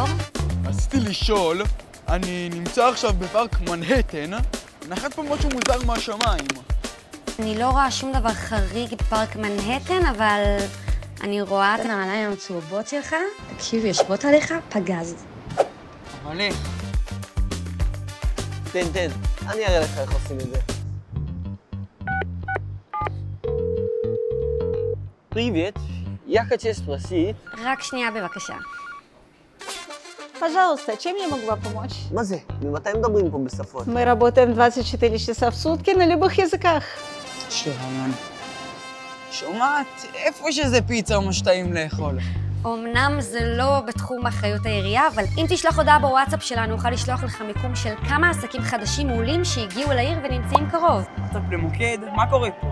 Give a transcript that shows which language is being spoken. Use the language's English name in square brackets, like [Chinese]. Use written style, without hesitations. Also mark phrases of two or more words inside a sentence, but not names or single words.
[Hebrew] רציתי לשאול, אני נמצא עכשיו בפארק מנהטן, נחת פה משהו מוזר מהשמיים. אני לא רואה שום דבר חריג בפארק מנהטן, אבל אני רואה את הנעליים הצהובות שלך. תקשיב, יושבות עליך פגז. אבל איך? תן, אני אראה לך איך עושים את זה. [Russian] Привет, я хочу спросить... [Hebrew] רק שנייה בבקשה. [Russian] Пожалуйста, чем я могу вам помочь? [Hebrew] מה זה? ממתי מדברים פה בשפות? [Russian] Мы работаем 24 часа в сутки на любых языках. [Hebrew] שרמן. שומעת? איפה שזה פיצה או משתאים לאכול? אמנם זה לא בתחום אחריות העירייה, אבל אם תשלח הודעה בוואטסאפ שלנו, נוכל לשלוח לך מיקום של כמה עסקים חדשים מעולים שהגיעו לעיר ונמצאים קרוב. וואטסאפ למוקד? מה קורה פה?